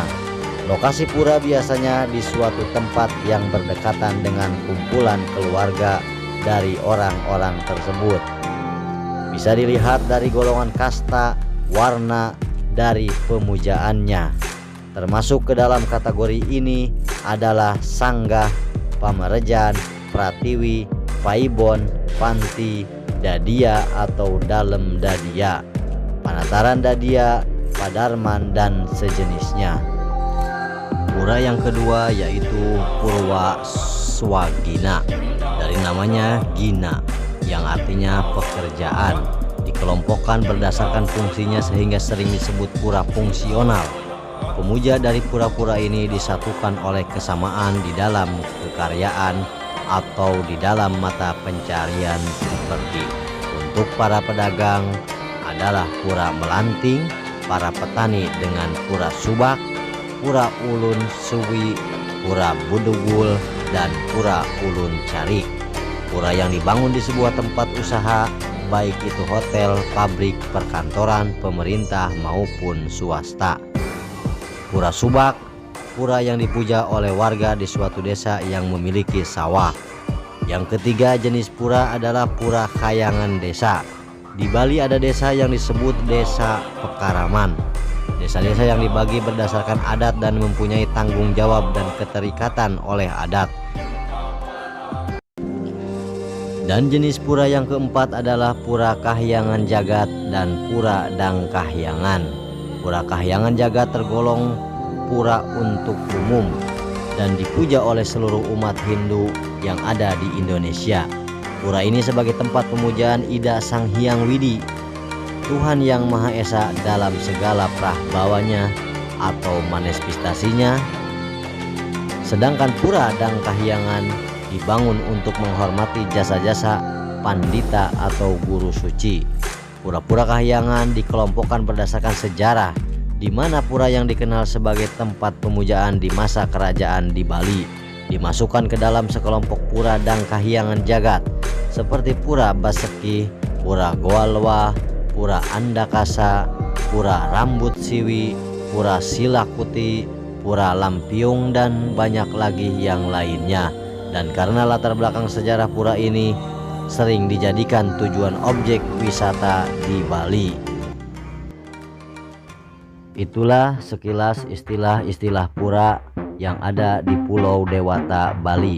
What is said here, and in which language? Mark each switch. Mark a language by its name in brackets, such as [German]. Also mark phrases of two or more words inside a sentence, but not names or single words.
[Indonesian] Lokasi pura biasanya di suatu tempat yang berdekatan dengan kumpulan keluarga dari orang-orang tersebut. Bisa dilihat dari golongan kasta, warna dari pemujaannya. Termasuk ke dalam kategori ini adalah Sanggah, Pamerejan, Pratiwi, Paibon, Panti, Dadia atau Dalem Dadia, Panataran Dadia, Padarman dan sejenisnya. Pura yang kedua yaitu Purwa Swagina, dari namanya Gina yang artinya pekerjaan. Dikelompokkan berdasarkan fungsinya sehingga sering disebut pura fungsional. Pemuja dari pura-pura ini disatukan oleh kesamaan di dalam kekaryaan atau di dalam mata pencarian, seperti untuk para pedagang adalah Pura Melanting, para petani dengan Pura Subak, Pura Ulun Suwi, Pura Budugul, dan Pura Ulun Carik. Pura yang dibangun di sebuah tempat usaha, baik itu hotel, pabrik, perkantoran, pemerintah maupun swasta. Pura Subak, pura yang dipuja oleh warga di suatu desa yang memiliki sawah. Yang ketiga jenis pura adalah Pura Khayangan Desa. Di Bali ada desa yang disebut Desa Pekaraman. Desa-desa yang dibagi berdasarkan adat dan mempunyai tanggung jawab dan keterikatan oleh adat. Dan jenis pura yang keempat adalah Pura Kahyangan Jagat dan Pura Dang Kahyangan. Pura Kahyangan Jagat tergolong pura untuk umum dan dipuja oleh seluruh umat Hindu yang ada di Indonesia. Pura ini sebagai tempat pemujaan Ida Sang Hyang Widi, Tuhan yang Maha Esa dalam segala prahbawanya atau manifestasinya. Sedangkan Pura Dang Kahyangan dibangun untuk menghormati jasa-jasa pandita atau guru suci. Pura-pura Kahyangan dikelompokkan berdasarkan sejarah, di mana pura yang dikenal sebagai tempat pemujaan di masa kerajaan di Bali dimasukkan ke dalam sekelompok pura dan kahyangan jagat seperti Pura Baseki, Pura Goalwa, Pura Andakasa, Pura Rambut Siwi, Pura Silakuti, Pura Lampiung, dan banyak lagi yang lainnya. Dan karena latar belakang sejarah pura ini sering dijadikan tujuan objek wisata di Bali. Itulah sekilas istilah-istilah pura yang ada di Pulau Dewata, Bali.